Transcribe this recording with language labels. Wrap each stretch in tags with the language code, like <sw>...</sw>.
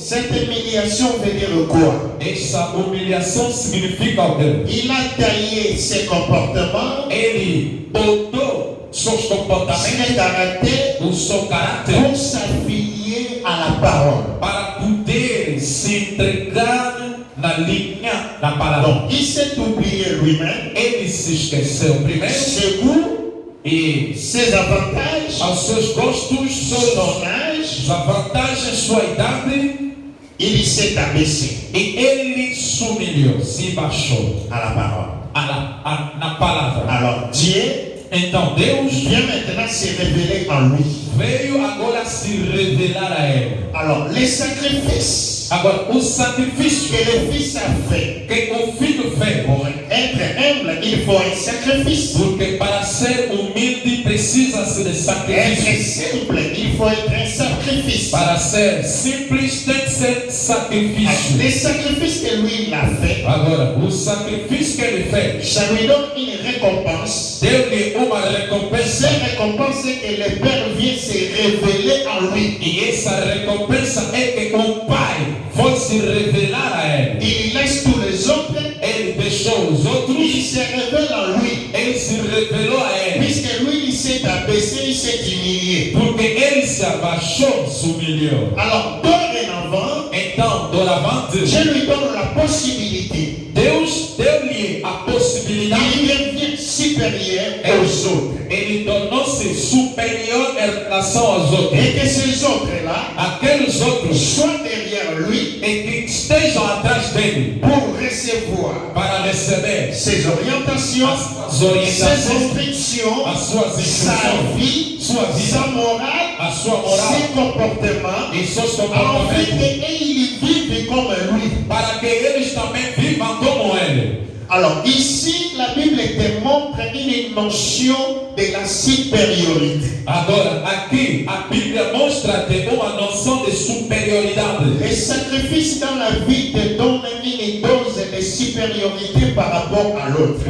<fr>Cette humiliation veut dire quoi?</fr> <pt>Essa humilhação significa o quê?</pt> <fr>Il a taillé ses comportements,</fr> <pt>Ele botou seus comportamentos,</pt> <fr>ses caractères</fr> <pt>o seu caráter,</pt> <fr>pour s'affilier à la parole.</fr> <pt>para poder se entregar na linha da palavra.</pt> <fr>Donc, il s'est oublié lui-même,</fr> <pt>Ele se esqueceu primeiro</pt> <fr>ses goûts,</fr> <pt>e</pt> <fr>ses avantages,</fr> <pt>aos seus gostos,</pt> <fr>son âge,</fr> <pt>suas vantagens, sua idade,</pt> <fr>il s'est abaissé</fr> <pt>e ele se humilhou, se baixou</pt> <fr>à la parole.</fr> <pt>na palavra.</pt> <fr>Alors, Dieu</fr> <pt>Então Deus</pt> <fr>vient maintenant se révéler en lui.</fr> <pt>veio agora se revelar a ele.</pt> <fr>Alors, les sacrifices</fr> <pt>Agora, o sacrifício</pt> <fr>que le Fils a fait,</fr> <pt>que o filho fez,</pt> <fr>pour être humble, il faut un sacrifice.</fr> <pt>porque para ser humilde precisa-se de</pt> <fr>Être</fr> <pt>sacrifício.</pt> <fr>simple, il faut être un sacrifice.</fr> <pt>Para ser simples tem que ser sacrifício.</pt> <fr>Les sacrifices que lui il a fait,</fr> <pt>Agora, o sacrifício que ele fez</pt> <fr>ça lui donne une récompense.</fr> <pt>deu-lhe uma recompensa.</pt> <fr>Cette récompense, c'est que le Père vient se révéler en lui.</fr> <pt>E essa recompensa é que o Pai foi se revelar a ele.</pt> <fr>Il laisse tous les autres,</fr> <pt>Ele deixou os outros,</pt> <fr>il se révèle en lui.</fr> <pt>ele se revelou a ele.</pt> <fr>Puisque lui, il s'est abaissé, il s'est humilié.</fr> <pt>Porque ele se abaixou, se humilhou.</pt> <fr>Alors, dorénavant,</fr> <pt>Então, doravante,</pt> <fr>je lui donne la possibilité.</fr> <pt>Deus deu-lhe a possibilidade.</pt> <fr>Il devient supérieur aux autres.</fr> <pt>Ele tornou-se superior em relação aos outros.</pt> <fr>Et que ces autres-là</fr> <pt>Aqueles outros</pt> <fr>soient derrière lui</fr> <pt>e que estejam atrás dele</pt> <fr>pour recevoir</fr> <pt>para receber</pt> <fr>ses orientations,</fr> <pt>as</pt> <fr>ses</fr> <pt>orientações,</pt> <fr>instructions,</fr> <pt>as suas</pt> <fr>sa</fr> <pt>instruções,</pt> <fr>vie,</fr> <pt>sua vida,</pt> <fr>sa morale,</fr> <pt>a sua moral</pt> <fr>ses comportements,</fr> <pt>e seus</pt> <fr>afin</fr> <pt>comportamentos,</pt> <fr>qu'ils vivent comme lui.</fr> <pt>para que eles também vivam como ele.</pt> <fr>Alors ici, la Bible démontre une notion de la supériorité.</fr> <pt>Agora, aqui a Bíblia mostra que uma noção de superioridade.</pt> <fr>Les sacrifices dans la vie te donnent une dose de supériorité par rapport à l'autre.</fr>